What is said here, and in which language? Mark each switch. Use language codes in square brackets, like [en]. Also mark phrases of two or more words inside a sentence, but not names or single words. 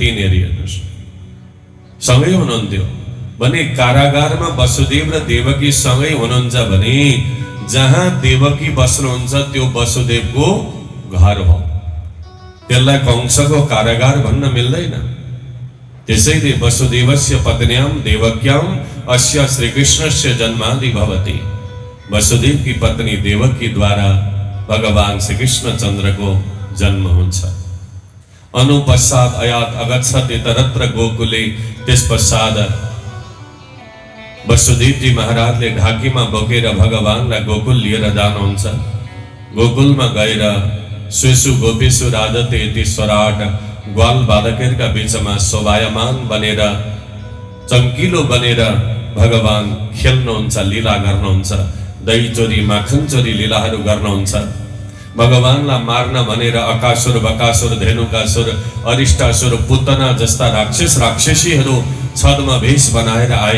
[ne] तिनीहरू हेर्नुहोस् सँगै हुनुहुन्थ्यो भने कारागारमा वसुदेव र देवकी सँगै हुनुहुन्छ भने जहाँ देवकी बस्नुहुन्छ त्यो वसुदेवको घर हो। त्यसलाई कंसको कारागार भन्न मिल्दैन। [sa] त्यसैले वसुदेवस्य पत्न्यां देवक्यां अस्य श्रीकृष्णस्य जन्मादि भवति। [ne] वसुदेव की पत्नी देवकी द्वारा भगवान श्री कृष्ण चंद्र को जन्म हुन्छ। [sa] अनुपश्चात अयात अगच्छत इतरत्र गोकुले। [ne] त्यसपश्चात वसुदेव जी महाराजले ढाकीमा बोकेर भगवानलाई गोकुल लिएर जानुहुन्छ। गोकुलमा गएर [sa] स्वेसु गोपेसु राजते इति स्वराट [ne] ग्वाल बालकहरूका बीचमा शोभायमान बनेर चम्किलो बनेर भगवान खेल्नुहुन्छ, लीला गर्नुहुन्छ। दही चोरी माखन चोरी लीलाहरू गर्नुहुन्छ। भगवानलाई मार्न भनेर अकासुर बकासुर धेनुकासुर अरिष्टासुर पुतना जस्ता राक्षस राक्षसीहरू छदमा भेष बनाएर आए।